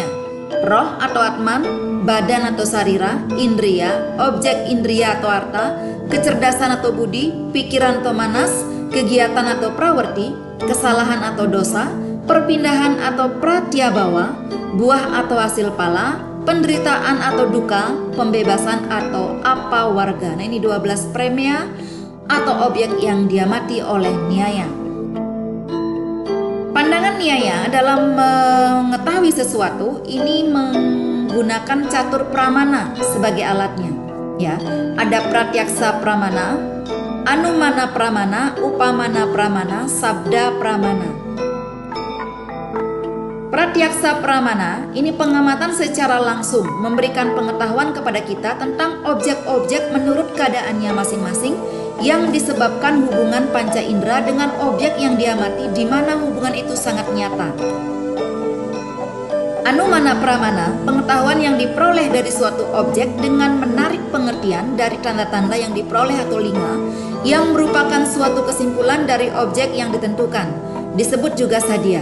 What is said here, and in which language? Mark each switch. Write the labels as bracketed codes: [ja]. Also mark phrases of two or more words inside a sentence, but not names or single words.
[id] Roh atau atman, badan atau sarira, indriya, objek indriya atau arta, kecerdasan atau budi, pikiran atau manas, kegiatan atau prawerti, kesalahan atau dosa, perpindahan atau pratyabawa, buah atau hasil pala, penderitaan atau duka, pembebasan atau apa warga. Nah, ini 12 pramea atau objek yang diamati oleh Nyaya. Pandangan Nyaya dalam mengetahui sesuatu ini menggunakan catur pramana sebagai alatnya. Ya, ada pratyaksa pramana, anumana pramana, upamana pramana, sabda pramana. Pratyaksa pramana ini pengamatan secara langsung, memberikan pengetahuan kepada kita tentang objek-objek menurut keadaannya masing-masing yang disebabkan hubungan panca indera dengan objek yang diamati, di mana hubungan itu sangat nyata. Anumana pramana, pengetahuan yang diperoleh dari suatu objek dengan menarik pengertian dari tanda-tanda yang diperoleh atau linga yang merupakan suatu kesimpulan dari objek yang ditentukan, disebut juga sadhya.